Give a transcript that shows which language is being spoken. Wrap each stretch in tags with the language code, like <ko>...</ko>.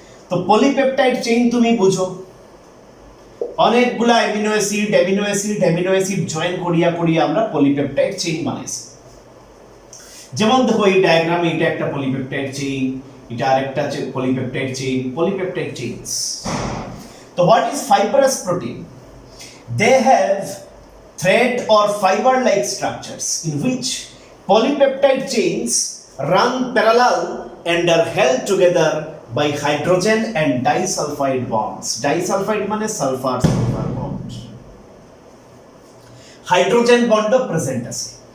<bn>তো polypeptide chain তুমি বুঝো, অনেকগুলা অ্যামিনো অ্যাসিড জয়েন করিয়া আমরা পলিপেপটাইড চেইন বানাইছি। যেমন দেখো এই ডায়াগ্রামে এটা একটা পলিপেপটাইড চেইন, এটা আরেকটা পলিপেপটাইড চেইনস।</bn> <en>তো what is fibrous protein? They have thread or fiber-like structures in which polypeptide chains run parallel and are held together by hydrogen and disulfide bonds.</en> <bn>Disulfide মানে সালফার বন্ড, হাইড্রোজেন বন্ডও present আছে।</bn>